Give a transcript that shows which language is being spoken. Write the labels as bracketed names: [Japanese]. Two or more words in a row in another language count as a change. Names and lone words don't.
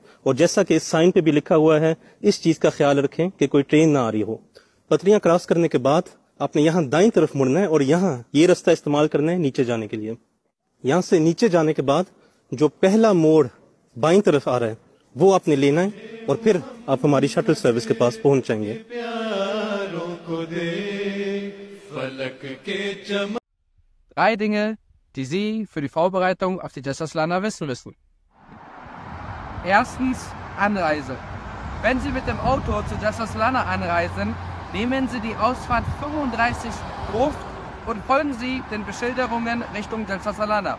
[Hindi] और जैसा कि इस साइन पे भी लिखा हुआ है, इस चीज का ख्याल रखें कि कोई ट्रेन ना आ रही हो। पटरियां क्रॉस करने के बाद आपने यहाँ दाईं तरफ मुड़ना है और यहाँ ये रास्ता इस्तेमाल करना है नीचे जाने के लिए। यहाँ से नीचे जाने के बाद जो पहला मोड़ बाईं तरफ आ रहा है वो आपने लेना है और फिर आप हमारी [English] shuttle service [Hindi] के पास पहुंच जाएंगे। [German] Drei Dinge, die Sie für die Vorbereitung auf die Jesselslana wissen müssen. Erstens, Anreise. Wenn Sie mit dem Auto zu Jesselslana anreisen, nehmen Sie die Ausfahrt 35 Gruft und folgen Sie den Beschilderungen Richtung Jesselslana.